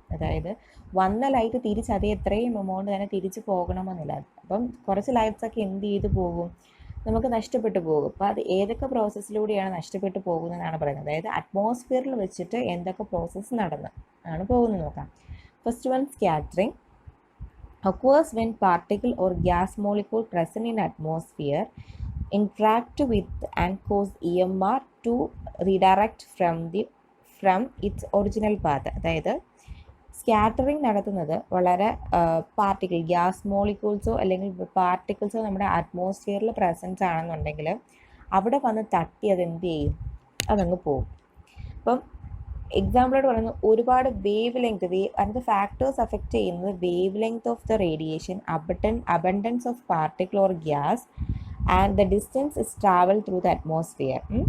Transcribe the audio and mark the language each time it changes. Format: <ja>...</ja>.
<ml>അതായത് വന്ന ലൈറ്റ് തിരിച്ച് അതേ എത്രയും എമൗണ്ട് തന്നെ തിരിച്ച് പോകണമെന്നില്ല. അപ്പം കുറച്ച് ലൈറ്റ്സൊക്കെ എന്ത് ചെയ്ത് പോകും, നമുക്ക് നഷ്ടപ്പെട്ടു പോകും. അപ്പോൾ അത് ഏതൊക്കെ പ്രോസസ്സിലൂടെയാണ് നഷ്ടപ്പെട്ടു പോകുന്നതെന്നാണ് പറയുന്നത്. അതായത് അറ്റ്മോസ്ഫിയറിൽ വെച്ചിട്ട് എന്തൊക്കെ പ്രോസസ്സ് നടന്ന് ആണ് പോകുന്നത് നോക്കാം.</ml> <en>First one, scattering occurs when particle or gas molecule present in atmosphere interact with and cause EMR to redirect from its original path.</en> <ml>അതായത് സ്കാറ്ററിങ് നടത്തുന്നത് വളരെ പാർട്ടിക്കിൾ, ഗ്യാസ് മോളിക്യൂൾസോ അല്ലെങ്കിൽ പാർട്ടിക്കിൾസോ നമ്മുടെ അറ്റ്മോസ്ഫിയറിൽ പ്രസൻസ് ആണെന്നുണ്ടെങ്കിൽ അവിടെ വന്ന് തട്ടി അതെന്ത് ചെയ്യും, അതങ്ങ് പോകും. അപ്പം എക്സാമ്പിളായിട്ട് പറയുന്നത് ഒരുപാട് വേവ് ലെങ്ത്, അതിൻ്റെ ഫാക്ടേഴ്സ് അഫക്റ്റ് ചെയ്യുന്നത്</ml> <en>Wave length of the radiation, abundance of particle or gas and the distance is travel through the atmosphere.</en>